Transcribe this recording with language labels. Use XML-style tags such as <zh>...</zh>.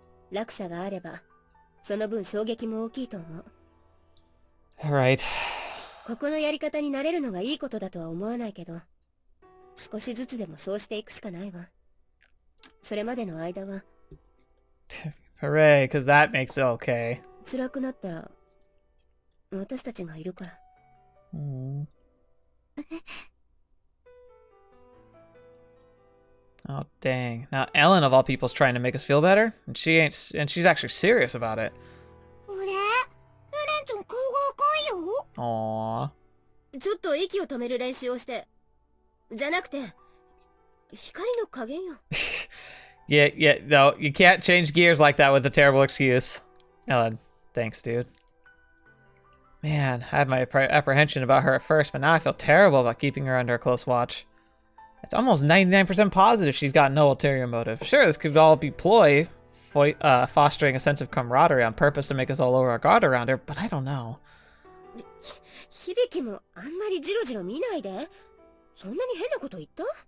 <ja>落差があればその分衝撃も大きいと思う。</ja> <en>Alright.</en> <ja>ここのやり方に慣れるのがいいことだとは思わないけど、少しずつでもそうしていくしかないわ。それまでの間は</ja> <en>Hooray, because that makes it okay.</en> <ja>辛くなったら私たちがいるから。</ja> <en>Oh dang. Now Ellen of all people's trying to make us feel better, and she's actually serious about it.</en> <ja>あれ？エレンちゃん顔が赤いよ。</ja> <en>Aww.</en> <ja>ちょっと息を止める練習をして。じゃなくて光の加減よ。</ja> <en>Yeah, no, you can't change gears like that with a terrible excuse. Ellen, thanks, dude. Man, I had my apprehension about her at first, but now I feel terrible about keeping her under a close watch. It's almost 99% positive she's got no ulterior motive. Sure, this could all be ploy, fostering a sense of camaraderie on purpose to make us all lower our guard around her, but I don't know.</en> <ja>響もあんまりジロジロ見ないで。そんなに変なこと言った？</ja>